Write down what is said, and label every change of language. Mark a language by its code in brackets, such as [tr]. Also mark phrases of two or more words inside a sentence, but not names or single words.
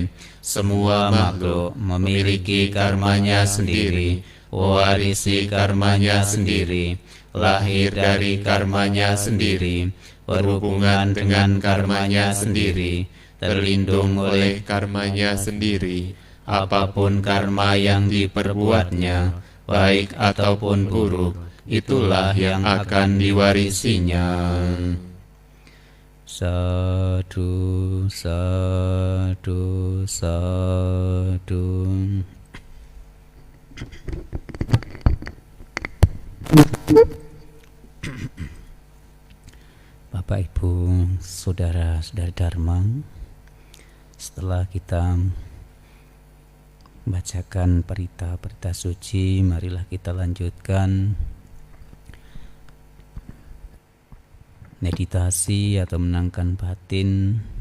[id] Semua makhluk memiliki karmanya sendiri, mewarisi karmanya sendiri, lahir dari karmanya sendiri, berhubungan dengan karmanya sendiri, terlindung oleh karmanya sendiri. Apapun karma yang diperbuatnya, baik ataupun buruk, itulah yang akan diwarisinya. [pi] Sadu, sadu, sadu. [id] Bapak Ibu, Saudara saudara-saudari Dharma, setelah kita membacakan perita-perita suci, marilah kita lanjutkan meditasi atau menenangkan batin.